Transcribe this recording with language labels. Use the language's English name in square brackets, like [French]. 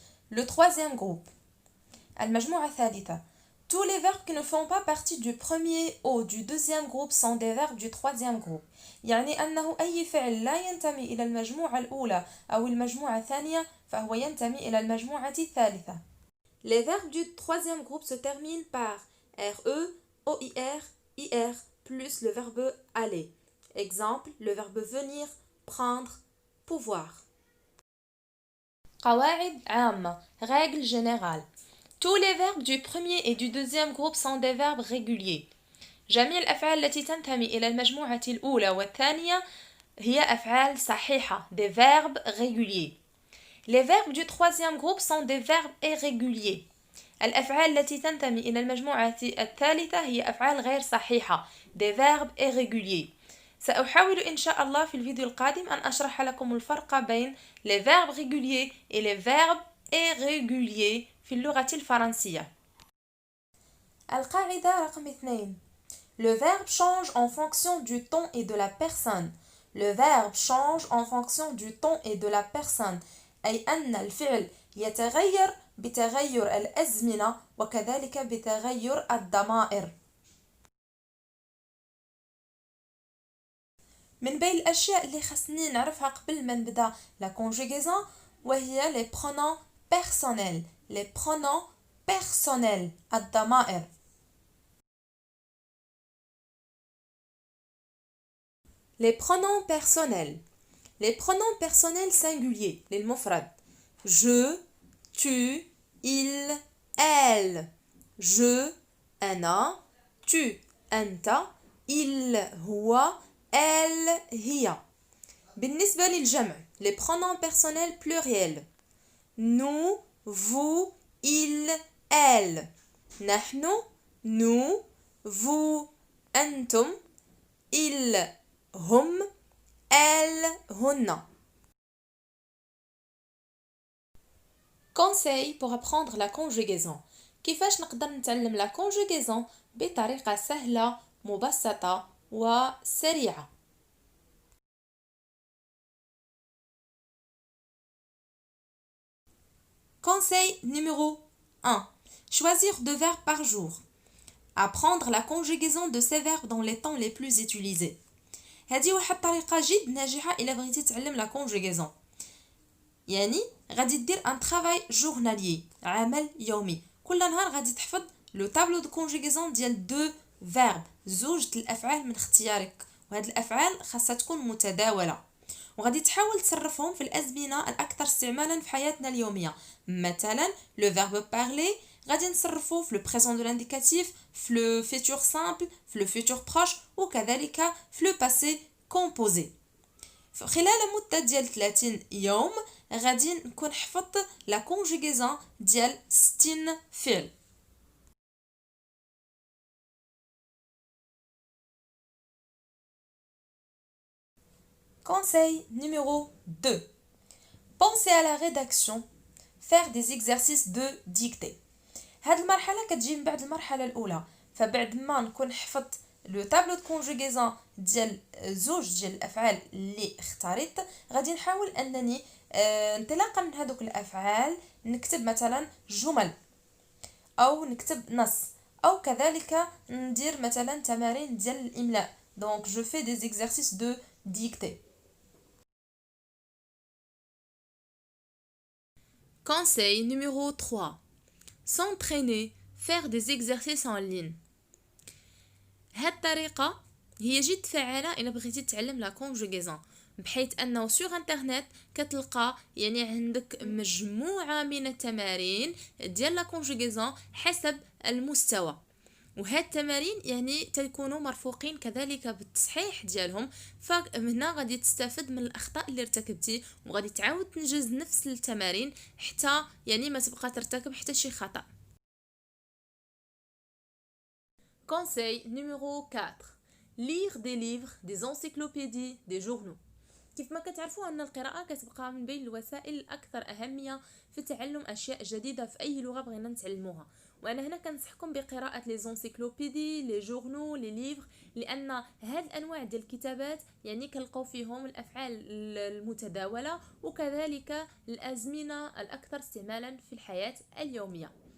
[French] Le troisième groupe. [Arabic] المجموعة الثالثة. [French] Tous les verbes qui ne font pas partie du premier ou du deuxième groupe sont des verbes du troisième groupe. [Arabic] يعني أنه أي فعل لا ينتمي إلى المجموعة الأولى أو المجموعة الثانية فهو ينتمي إلى المجموعة الثالثة. [French] Les verbes du troisième groupe se terminent par RE, OIR, IR plus le verbe aller. Exemple, le verbe venir, prendre, pouvoir. [Arabic] قواعد عامة. [French] Règle générale. Tous les verbes du premier et du deuxième groupe sont des verbes réguliers. [Arabic] جميع الأفعال التي تنتمي إلى المجموعة الأولى والثانية هي أفعال صحيحة. [French] Des verbes réguliers. Les verbes du troisième groupe sont des verbes irréguliers. [Arabic] الأفعال التي تنتمي إلى المجموعة الثالثة هي أفعال غير صحيحة. [French] Des verbes irréguliers. [Arabic] سأحاول إن شاء الله في الفيديو القادم أن أشرح لكم الفرق بين [French] les verbes réguliers et les verbes irréguliers [Arabic] في اللغة الفرنسية. القاعدة رقم 2. [French] Le verbe change en fonction du ton et de la personne. Le verbe change en fonction du ton et de la personne. [Arabic] أي أن الفعل يتغير بتغير الأزمنة وكذلك بتغير الضمائر. من بين الأشياء اللي خصني نعرفها قبل ما نبدأ [French] la conjugaison [Arabic] وهي [French] les pronoms personnels. Les pronoms personnels [Arabic] الضمائر. [French] Les pronoms personnels. Les pronoms personnels singuliers [Arabic] للمفرد. [French] Je, tu, il, elle. Je, [Arabic] أنا. [French] Tu, [Arabic] أنت. [French] il, [Arabic] هو. [French] elle, [Arabic] هي. بالنسبة للجمع [French] les pronoms personnels pluriels. nous, vous, il, elle. [Arabic] نحن, [French] nous, vous, [Arabic] أنتم, [French] ils, [Arabic] هم, [French] elles, [Arabic] هن. [French] Conseil pour apprendre la conjugaison. [Arabic] كيفاش نقدر نتعلم [French] la conjugaison [Arabic] بطريقة سهلة مبسطة وسريعة. [French] Conseil numéro 1. Choisir 2 verbes par jour. Apprendre la conjugaison de ces verbes dans les temps les plus utilisés. [Arabic] هذه واحد طريقة جد ناجحة إلا بغيتي تعلم [French] la conjugaison. [Arabic] يعني غادي دير ان [French] travail journalier [Arabic] عمل يومي. كل نهار غادي تحفظ [French] لو تابلو دو كونجوغيزون [Arabic] ديال 2 فيرب زوج الافعال من اختيارك وهاد الافعال خاصها تكون متداوله وغادي تحاول تصرفهم في الازمنه الاكثر استعمالا في حياتنا اليوميه. مثلا [French] لو فيرب بارلي [Arabic] غادي نصرفوه في [French] لو بريزون دو لانديكاتيف في لو فيتور سامبل في لو فيتور بروش [Arabic] وكذلك في [French] لو باسي كومبوزي. [Arabic] خلال مدة ديال 30 يوم غادي نكون حفظت [French] لا كونجوغيزون [Arabic] ديال 60 فعل. [French] Conseil numéro 2. Pensez à la rédaction. Faire des exercices de dictée. [Arabic] هاد المرحلة كتجي من بعد المرحلة الأولى. فبعد ما نكون حفظت [French] لو تابلو دو كونجوغيزون [Arabic] ديال زوج ديال الافعال اللي اختاريت غادي نحاول انني انطلاقا من هذوك الافعال نكتب مثلا جمل او نكتب نص او كذلك ندير مثلا تمارين ديال الاملاء. [French] donc je fais des exercices de dictée. Conseil numéro 3. S'entraîner, faire des exercices en ligne. [Arabic] هاد الطريقة هي جد فعالة إلا بغيتي تتعلم [French] لا كونجوغيزون [Arabic] بحيث أنه سوغ انترنت كتلقى يعني عندك مجموعة من التمارين ديال لا كونجوغيزون حسب المستوى وهاد التمارين يعني تكونوا مرفوقين كذلك بالتصحيح ديالهم فهنا غادي تستافد من الأخطاء اللي ارتكبتي وغادي تعاود تنجز نفس التمارين حتى يعني ما تبقى ترتكب حتى شي خطأ. [French] Conseil numéro 4. Lire des livres, des encyclopédies, des journaux. [Arabic] كيف ما كتعرفوا أن القراءة كتبقى من بين الوسائل الأكثر أهمية في تعلم أشياء جديدة في أي لغة بغينا نتعلموها وانا هنا كنصحكم بقراءه [French] لي زونسيكلوبيدي، لي جورنو، لي ليفر، [Arabic] لان هاد الانواع ديال الكتابات يعني كنلقاو فيهم الافعال المتداوله وكذلك الازمنه الاكثر استعمالا في الحياه اليوميه.